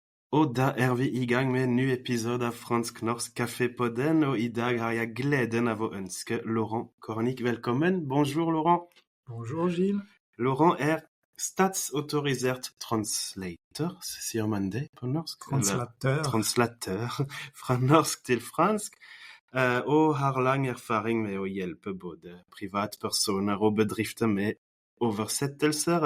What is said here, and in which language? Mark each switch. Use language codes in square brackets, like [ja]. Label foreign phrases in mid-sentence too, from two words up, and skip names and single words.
[no] Og da vi i gang med en ny episode av Fransk-norsk Kaffepodden, og i dag har jeg gleden av å ønske Laurent Kornic velkommen. [fr] Bonjour, Laurent. Bonjour, Gilles. [no] Laurent er statsautorisert translator, sier man det på norsk? Translatør fra norsk til fransk, og har lang erfaring med å hjelpe både privatpersoner og bedrifter med oversettelser.